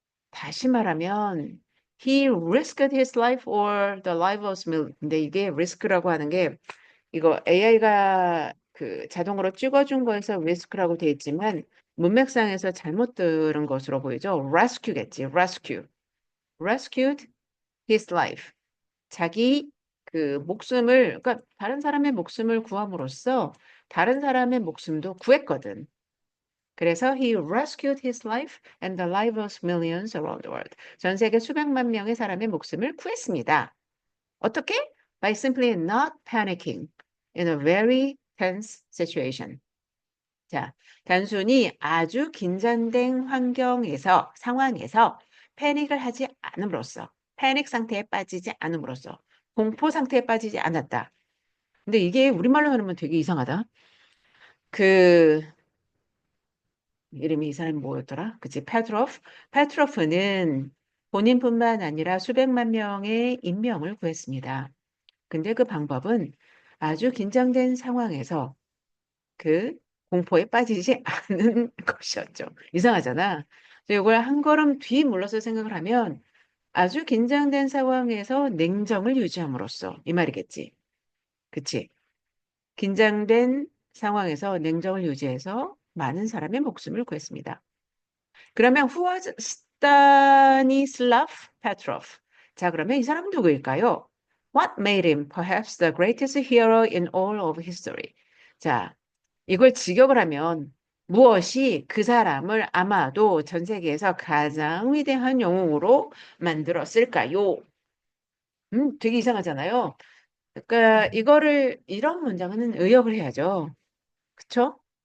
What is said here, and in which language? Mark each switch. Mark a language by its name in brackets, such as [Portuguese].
[Korean] 다시 말하면 [English] he risked his life or the life of million. [Korean] 근데 이게 risk라고 하는 게 이거 AI가 그 자동으로 찍어준 거에서 risk라고 돼 있지만 문맥상에서 잘못 들은 것으로 보이죠. [English] rescue겠지. rescued his life. [Korean] 자기 그 목숨을 그러니까 다른 사람의 목숨을 구함으로써 다른 사람의 목숨도 구했거든. 그래서 [English] he rescued his life and the lives of millions around the world. [Korean] 전 세계 수백만 명의 사람의 목숨을 구했습니다. 어떻게? [English] By simply not panicking in a very tense situation. [Korean] 자, 단순히 아주 긴장된 상황에서 패닉을 하지 않음으로써, 패닉 상태에 빠지지 않음으로써, 공포 상태에 빠지지 않았다. 근데 이게 우리말로 하면 되게 이상하다. 그 이름이 이 사람이 뭐였더라? 그치, 페트로프. 페트로프는 본인뿐만 아니라 수백만 명의 인명을 구했습니다. 근데 그 방법은 아주 긴장된 상황에서 그 공포에 빠지지 않는 것이었죠. 이상하잖아. 그래서 이걸 한 걸음 뒤 물러서 생각을 하면 아주 긴장된 상황에서 냉정을 유지함으로써 이 말이겠지. 그치? 긴장된 상황에서 냉정을 유지해서 많은 사람의 목숨을 구했습니다. 그러면 [English] who was Stanislav Petrov? [Korean] 자, 그러면 이 사람은 누구일까요? [English] What made him perhaps the greatest hero in all of history? [Korean] 자, 이걸 직역을 하면 무엇이 그 사람을 아마도 전 세계에서 가장 위대한 영웅으로 만들었을까요? 되게 이상하잖아요. 그러니까 이거를 이런 문장은 의역을 해야죠. 그쵸?